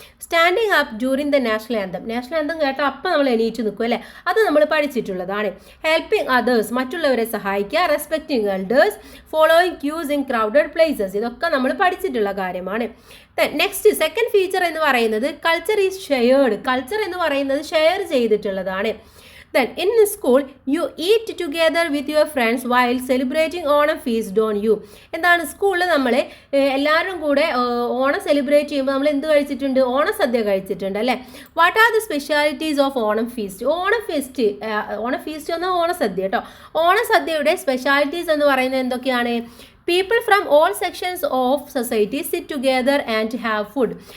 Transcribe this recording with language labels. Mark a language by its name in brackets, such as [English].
[English] Standing up during the national anthem. [Malayalam] National anthem കേട്ടാൽ അപ്പം നമ്മൾ എണീറ്റ് നിൽക്കും അല്ലേ, അത് നമ്മൾ പഠിച്ചിട്ടുള്ളതാണ്. [English] helping others, [Malayalam] മറ്റുള്ളവരെ സഹായിക്കുക. [English] respecting elders, following queues in crowded places, [Malayalam] ഇതൊക്കെ നമ്മൾ പഠിച്ചിട്ടുള്ള കാര്യമാണ്. നെക്സ്റ്റ് സെക്കൻഡ് ഫീച്ചർ എന്ന് പറയുന്നത് [English] Culture is shared. [Malayalam] കൾച്ചർ എന്ന് പറയുന്നത് ഷെയർ ചെയ്തിട്ടുള്ളതാണ്. [English] Then in school you eat together with your friends while celebrating Onam feast, don't you? [Malayalam] എന്താണ് സ്കൂളിൽ നമ്മൾ എല്ലാവരും കൂടെ ഓണം സെലിബ്രേറ്റ് ചെയ്യുമ്പോൾ നമ്മൾ എന്ത് കഴിച്ചിട്ടുണ്ട്? ഓണസദ്യ കഴിച്ചിട്ടുണ്ട് അല്ലേ. [English] What are the specialities of Onam feast? [Malayalam] Onam feast എന്നാൽ ഓണസദ്യ കേട്ടോ. ഓണസദ്യയുടെ സ്പെഷ്യാലിറ്റീസ് എന്ന് പറയുന്നത് എന്തൊക്കെയാണ്? [English] People from all sections of society sit together and have food.